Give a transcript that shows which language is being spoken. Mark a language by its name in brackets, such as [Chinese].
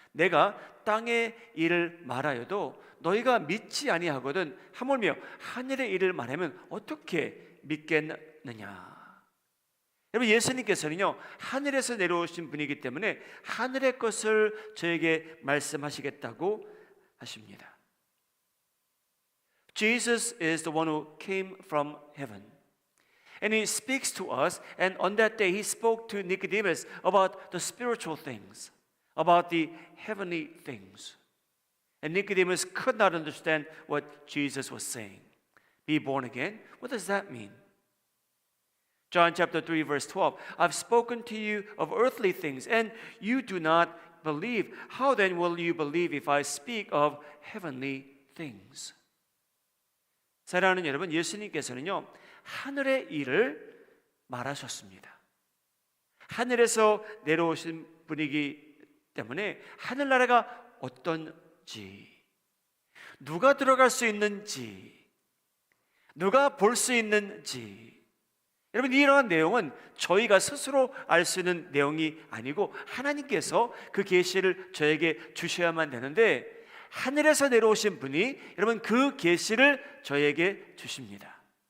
[Korean] 내가 땅의 일을 말하여도 너희가 믿지 아니하거든 하물며 하늘의 일을 말하면 어떻게 믿겠느냐. 여러분, 예수님께서는요 하늘에서 내려오신 분이기 때문에 하늘의 것을 저에게 말씀하시겠다고 하십니다. [English] Jesus is the one who came from heaven. And he speaks to us, and on that day he spoke to Nicodemus about the spiritual things, about the heavenly things. And Nicodemus could not understand what Jesus was saying. Be born again? What does that mean? John chapter 3 verse 12, I've spoken to you of earthly things, and you do not believe. How then will you believe if I speak of heavenly things? [Korean] 사랑하는 여러분, 예수님께서는요 하늘의 일을 말하셨습니다. 하늘에서 내려오신 분이기 때문에 하늘나라가 어떤지, 누가 들어갈 수 있는지, 누가 볼 수 있는지, 여러분 이러한 내용은 저희가 스스로 알 수 있는 내용이 아니고 하나님께서 그 계시를 저에게 주셔야만 되는데, 하늘에서 내려오신 분이 여러분 그 계시를 저에게 주십니다.